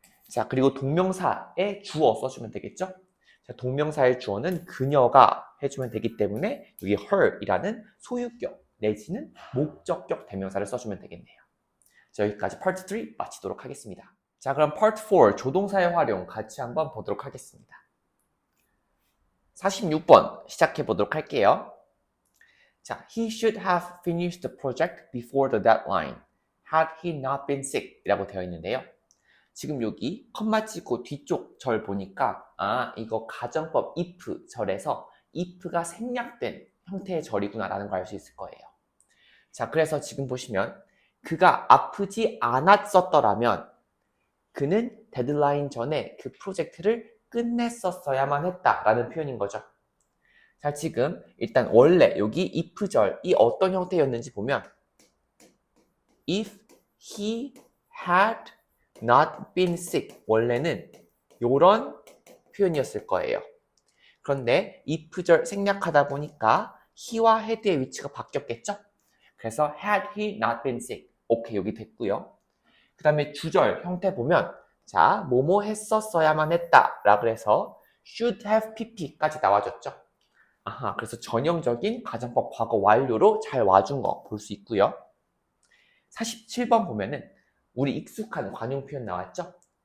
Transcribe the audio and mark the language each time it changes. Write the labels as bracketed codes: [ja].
[ko] 자, 그리고 동명사의 주어 써주면 되겠죠. 자, 동명사의 주어는 그녀가 해주면 되기 때문에 여기 her이라는 소유격 내지는 목적격 대명사를 써주면 되겠네요. 자, 여기까지 파트 3 마치도록 하겠습니다. 자, 그럼 파트 4 조동사의 활용 같이 한번 보도록 하겠습니다. 46번 시작해 보도록 할게요. 자, [en] he should have finished the project before the deadline had he not been sick [ko] 이라고 되어 있는데요. 지금 여기 컴마 치고 뒤쪽 절 보니까 이거 가정법 if 절에서 if가 생략된 형태의 절이구나 라는 걸 알 수 있을 거예요. 자, 그래서 지금 보시면 그가 아프지 않았었더라면 그는 데드라인 전에 그 프로젝트를 끝냈었어야만 했다라는 표현인 거죠. 자, 지금 일단 원래 여기 if절이 어떤 형태였는지 보면 [en] if he had not been sick [ko] 원래는 이런 표현이었을 거예요. 그런데 if절 생략하다 보니까 he와 had의 위치가 바뀌었겠죠? 그래서 [en] had he not been sick [ko] 오케이, 여기 됐고요. 그 다음에 주절 형태 보면 자, 뭐뭐 했었어야만 했다 라고 해서 should have pp까지 나와줬죠. 그래서 전형적인 가정법 과거 완료로 잘 와준 거 볼 수 있고요. 47번 보면은 우리 익숙한 관용 표현 나왔죠?